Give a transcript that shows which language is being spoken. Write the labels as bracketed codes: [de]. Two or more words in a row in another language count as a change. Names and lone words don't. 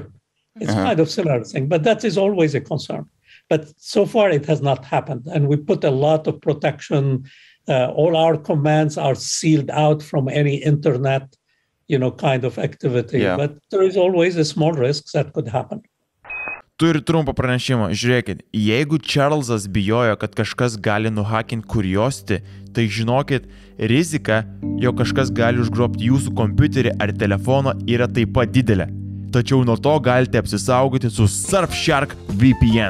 [en] It's kind of similar thing, but that is always a concern. But so far it has not happened. And we put a lot of protection. All our commands are sealed out from any internet, kind of activity. Yeah. But there is always a small risk that could happen. [lt] Turiu trumpą pranešimą. Žiūrėkit, jeigu Čarlzas bijojo, kad kažkas gali nuhakinti Curiosity, tai žinokit, rizika, jog kažkas gali užgrobti jūsų kompiuterį ar telefoną yra taip pat didelė. Tačiau nuo to galite apsisaugoti su Surfshark VPN.